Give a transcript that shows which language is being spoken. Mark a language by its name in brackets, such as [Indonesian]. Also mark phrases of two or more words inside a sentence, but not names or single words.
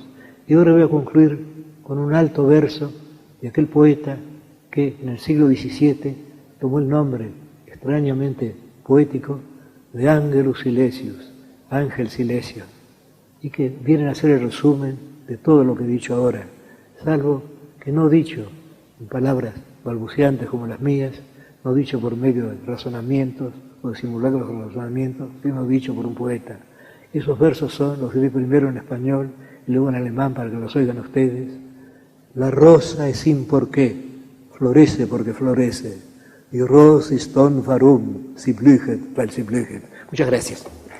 [Spanish] Y ahora voy a concluir con un alto verso de aquel poeta que en el siglo XVII tomó el nombre extrañamente poético de Angelus Silesius, Ángel Silesio, y que vienen a ser el resumen de todo lo que he dicho ahora, salvo que no dicho en palabras balbuceantes como las mías, no dicho por medio de razonamientos o de simulacros de razonamientos, sino dicho por un poeta. Esos versos son, los diré primero en español y luego en alemán para que los oigan ustedes. La rosa es sin por qué, florece porque florece. [German] Die Rose ist don warum, sie blühet, weil sie blühet. [Spanish] Muchas gracias.